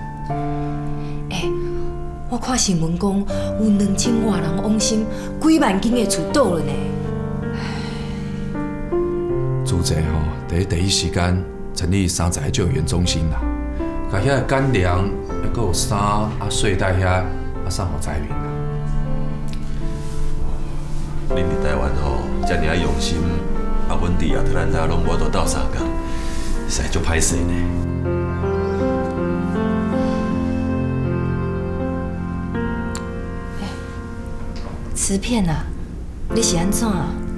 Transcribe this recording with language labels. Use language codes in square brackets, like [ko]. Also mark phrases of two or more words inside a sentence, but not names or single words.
[nan] 我看新闻讲，有2000外人往生，几万间的厝倒了呢。主席吼，第一时间成立30个救援中心啦，把遐个干粮、还有衫啊、睡袋遐啊送互灾民啦。恁伫台湾吼，遮尔啊用心，啊，阮伫亚特兰大拢无都斗相共，实在足歹势呢。瓷片啊，你是安怎啊？